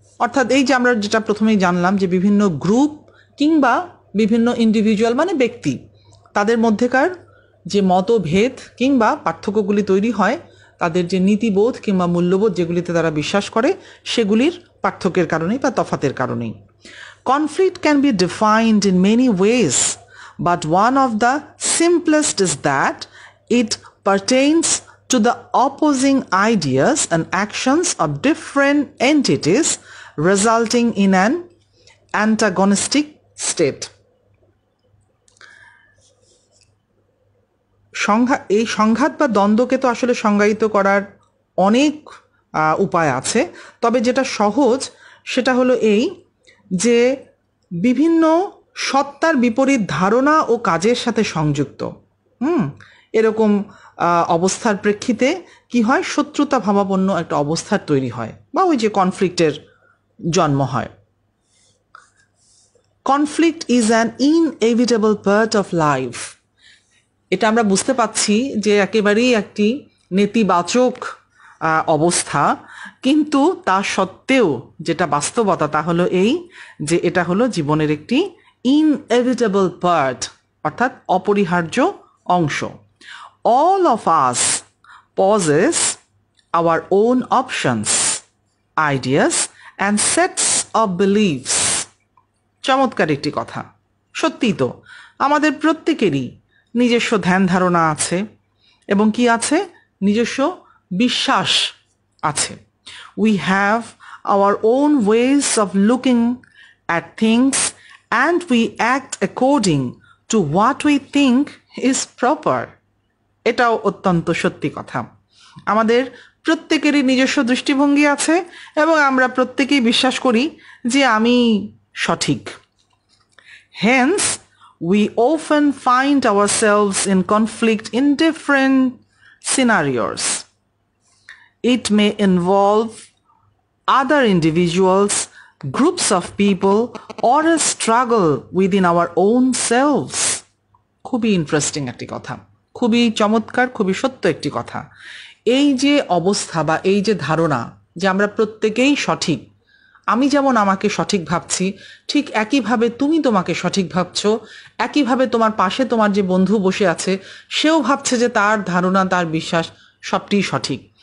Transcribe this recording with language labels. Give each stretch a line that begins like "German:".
Bangla: অর্থাৎ এই যে আমরা যেটা প্রথমেই জানলাম যে বিভিন্ন গ্রুপ কিংবা বিভিন্ন ইন্ডিভিজুয়াল মানে ব্যক্তি, তাদের মধ্যেকার যে মতভেদ কিংবা পার্থক্যগুলি তৈরি হয় তাদের যে নীতিবোধ কিংবা মূল্যবোধ যেগুলিতে তারা বিশ্বাস করে সেগুলির পার্থক্যের কারণেই বা তফাতের কারণেই।
English: Conflict can be defined in many ways, but one of the simplest is that it pertains to the opposing ideas and actions of different entities resulting in an antagonistic state.
Bangla: এই সংঘাত বা দ্বন্দ্বকে তো আসলে সংজ্ঞায়িত করার অনেক উপায় আছে, তবে যেটা সহজ সেটা হলো এই যে বিভিন্ন সত্তার বিপরীত ধারণা ও কাজের সাথে সংযুক্ত এরকম অবস্থার প্রেক্ষিতে কি হয়, শত্রুতা ভাবাপন্ন একটা অবস্থার তৈরি হয় বা ওই যে কনফ্লিক্টের জন্ম হয়।
English: Conflict is an inevitable part of life.
Bangla: এটা আমরা বুঝতে পাচ্ছি যে একেবারেই একটি নেতিবাচক অবস্থা, কিন্তু তা সত্ত্বেও যেটা বাস্তবতা তা হলো এই যে এটা হলো জীবনের একটি
English: inevitable part,
Bangla: অর্থাৎ অপরিহার্য অংশ।
English: All of us possess our own options, ideas and sets of beliefs.
Bangla: চমৎকার একটি কথা। সত্যিই তো আমাদের প্রত্যেকেরই নিজস্ব ধ্যান ধারণা আছে এবং কি আছে, নিজস্ব বিশ্বাস আছে।
English: We have our own ways of looking at things and we act according to what we think is proper.
Bangla: এটাও অত্যন্ত সত্যি কথা। আমাদের প্রত্যেকেরই নিজস্ব দৃষ্টিভঙ্গি আছে এবং আমরা প্রত্যেকেই বিশ্বাস করি যে আমি সঠিক।
English: Hence, we often find ourselves in conflict in different scenarios. It may involve other individuals, groups of people, or a struggle within our own selves.
Bangla: খুবই ইন্টারেস্টিং একটি কথা, খুবই চমৎকার, খুবই সত্য একটি কথা। এই যে অবস্থা বা এই যে ধারণা যে আমরা প্রত্যেকেই সঠিক, আমি যেমন আমাকে সঠিক ভাবছি ঠিক একইভাবে তুমি তোমাকে সঠিক ভাবছো, একইভাবে তোমার পাশে তোমার যে বন্ধু বসে আছে সেও ভাবছে যে তার ধারণা, তার বিশ্বাস সবটিই সঠিক।